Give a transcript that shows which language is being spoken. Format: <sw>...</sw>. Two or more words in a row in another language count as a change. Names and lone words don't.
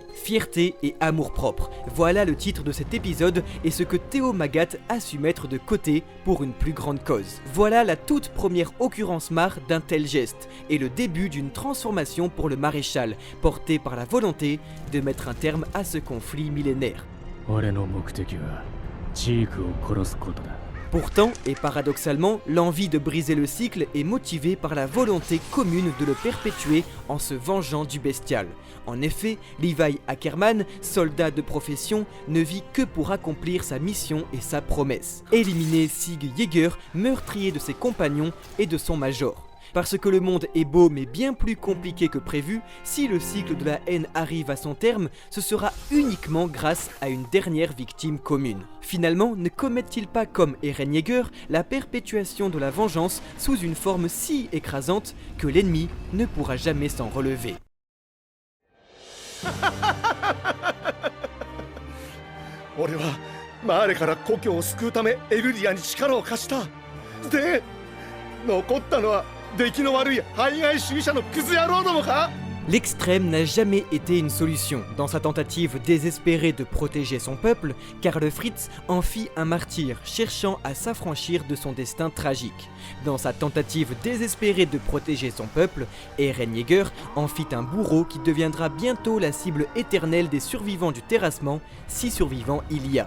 <fr>Fierté et amour-propre, voilà le titre de cet épisode et ce que Theo Magat a su mettre de côté pour une plus grande cause. Voilà la toute première occurrence marre d'un tel geste et le début d'une transformation pour le maréchal, porté par la volonté de mettre un terme à ce conflit millénaire.</fr> <ja>俺の目的はジークを殺すことだ</ja> <fr>Pourtant, et paradoxalement, l'envie de briser le cycle est motivée par la volonté commune de le perpétuer en se vengeant du bestial. En effet, Levi Ackerman, soldat de profession, ne vit que pour accomplir sa mission et sa promesse. Éliminer Sig Jäger, meurtrier de ses compagnons et de son major. Parce que le monde est beau mais bien plus compliqué que prévu, si le cycle de la haine arrive à son terme, ce sera uniquement grâce à une dernière victime commune. Finalement, ne commettent-ils pas comme Eren Yeager la perpétuation de la vengeance sous une forme si écrasante que l'ennemi ne pourra jamais s'en relever.</fr> <ja>俺はマーレから故郷を救うためエルリアに力を貸した。で、残ったのは出来の悪い排外主義者のクズ野郎どもか？</ja> <fr>L'extrême n'a jamais été une solution. Dans sa tentative désespérée de protéger son peuple, Karl Fritz en fit un martyr, cherchant à s'affranchir de son destin tragique. Dans sa tentative désespérée de protéger son peuple, Eren Yeager en fit un bourreau qui deviendra bientôt la cible éternelle des survivants du terrassement, si survivants il y a.</fr>